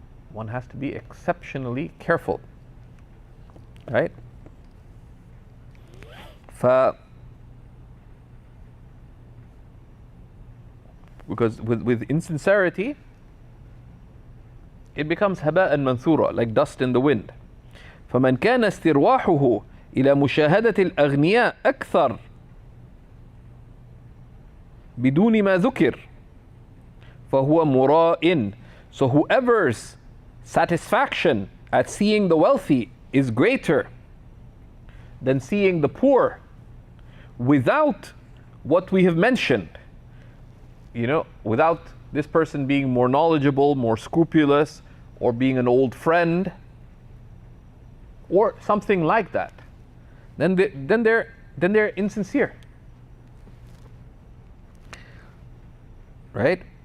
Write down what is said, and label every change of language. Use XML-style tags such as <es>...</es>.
<en>One has to be exceptionally careful. Right? Because with insincerity, it becomes haba'an manthura, like dust in the wind.</en> <ar>فمن كان استرواحه إلى مشاهدة الأغنياء أكثر بدون ما ذكر فهو مراء.</ar> <en>So whoever's satisfaction at seeing the wealthy is greater than seeing the poor without what we have mentioned, without this person being more knowledgeable, more scrupulous, or being an old friend, or something like that, then they're insincere, right?</en>